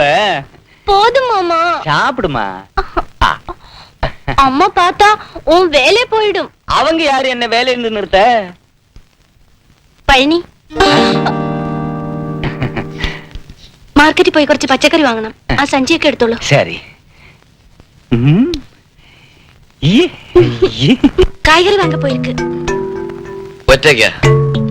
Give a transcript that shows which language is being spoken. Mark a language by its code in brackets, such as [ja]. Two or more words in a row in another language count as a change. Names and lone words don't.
[ta] போதும் மாமா. சாப்பிடுமா. அம்மா பார்த்தா உன் வேலை போயிடும். அவங்க யாரு என்ன வேலை இருந்து நிறுத்த? [ml] പഴനി, മാർക്കറ്റിൽ പോയി കുറച്ച് പച്ചക്കറി വാങ്ങണം. ആ സഞ്ചിയൊക്കെ എടുത്തോളൂ. ശരി. [ta] காய்கறி வாங்க போயிருக்கு. [ml] ഒറ്റയ്ക്കാ?